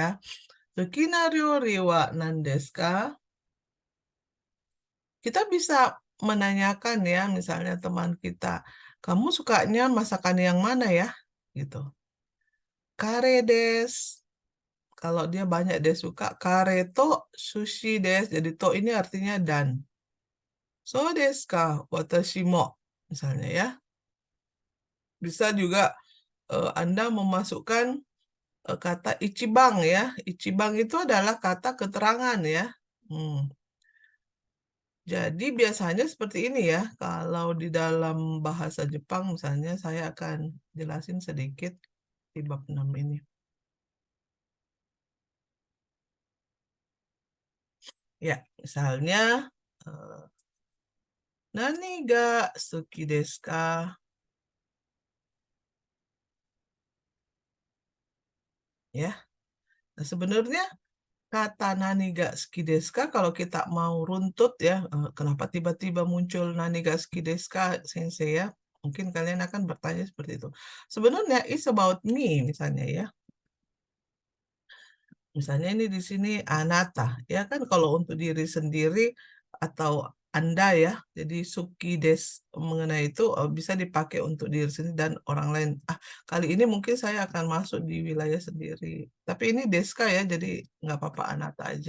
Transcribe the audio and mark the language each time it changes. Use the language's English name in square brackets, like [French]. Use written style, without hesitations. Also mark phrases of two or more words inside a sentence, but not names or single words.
[Japanese] 好きな料理は何ですか? [Indonesian] Kita bisa menanyakan ya, misalnya teman kita, kamu sukanya masakan yang mana ya? [Japanese] Gitu. カレーです. [Indonesian] Kalau dia banyak dia suka [Japanese] カレーとすしです. [Indonesian] Jadi to ini artinya dan. [Japanese] そうですか? 私も. [Indonesian] Misalnya ya. Bisa juga Anda memasukkan kata ichibang ya. Ichibang itu adalah kata keterangan ya. Hmm. Jadi biasanya seperti ini ya. Kalau di dalam bahasa Jepang misalnya saya akan jelasin sedikit di bab 6 ini. Ya, misalnya [Japanese] 何が好きですか? [Indonesian] Ya. Nah, sebenarnya kata [Japanese] 何が好きですか [Indonesian] kalau kita mau runtut ya, kenapa tiba-tiba muncul [Japanese] 何が好きですか, [Indonesian] sensei ya? Mungkin kalian akan bertanya seperti itu. Sebenarnya [English] it's about me [Indonesian] misalnya ya. Misalnya ini di sini anata, ya kan kalau untuk diri sendiri atau Anda ya, jadi [Japanese] 好きです [Indonesian] mengenai itu bisa dipakai untuk diri sendiri dan orang lain. Kali ini mungkin saya akan masuk di wilayah sendiri. Tapi ini deska ya, jadi nggak apa-apa anata aja.